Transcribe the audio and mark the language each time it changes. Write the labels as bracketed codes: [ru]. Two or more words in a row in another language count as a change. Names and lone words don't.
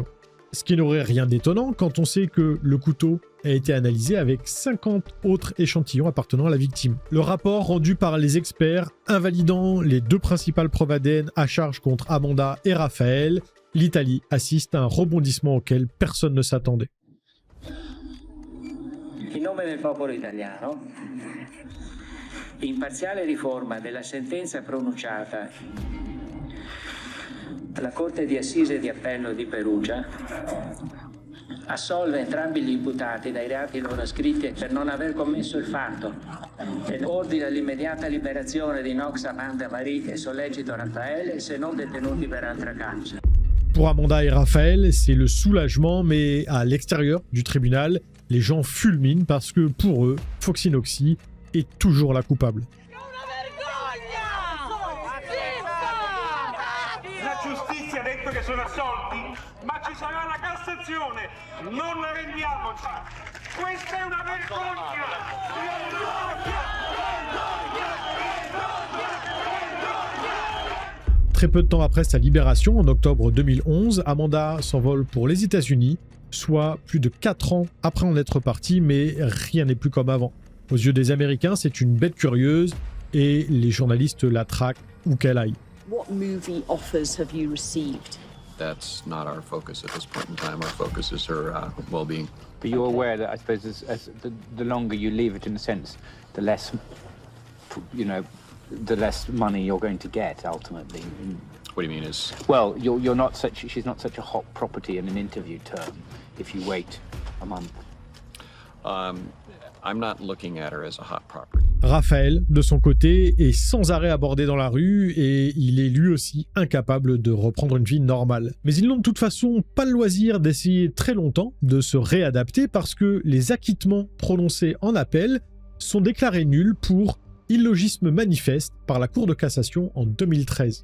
[fr] Ce qui n'aurait rien d'étonnant quand on sait que le couteau a été analysé avec 50 autres échantillons appartenant à la victime. Le rapport rendu par les experts invalidant les deux principales preuves ADN à charge contre Amanda et Raphaël, l'Italie assiste à un rebondissement auquel personne ne s'attendait. [it] In nome del popolo italiano, in parziale riforma della sentenza pronunciata la Corte di Assise di Appello di Perugia, assolve entrambi gli imputati dai reati loro ascritti per non aver commesso il fatto ed ordina l'immediata liberazione di Knox, Amanda, Marie e Sollecito Raffaele se non detenuti per altra causa. [fr] Pour Amanda et Raphaël, c'est le soulagement, mais à l'extérieur du tribunal, les gens fulminent parce que pour eux, Foxy Knoxy est toujours la coupable. [it] La giustizia ha detto che sono assolti, ma ci sarà la Cassazione, non arrendiamoci. Questa è una vergogna! [fr] Très peu de temps après sa libération, en octobre 2011, Amanda s'envole pour les États-Unis, soit plus de 4 ans après en être partie, mais rien n'est plus comme avant. Aux yeux des Américains, c'est une bête curieuse et les journalistes la traquent où qu'elle aille. [en] What movie offers have you received? That's not our focus at this point in time. Our focus is her well-being. But you're aware that, I suppose, as the longer you leave it, in a sense, the less, the less money you're going to get ultimately. What do you mean is? Well, you're not such. She's not such a hot property in an interview term. If you wait a month. I'm not looking at her as a hot property. [fr] Raphaël, de son côté, est sans arrêt abordé dans la rue et il est lui aussi incapable de reprendre une vie normale. Mais ils n'ont de toute façon pas le loisir d'essayer très longtemps de se réadapter parce que les acquittements prononcés en appel sont déclarés nuls pour illogisme manifeste par la Cour de cassation en 2013.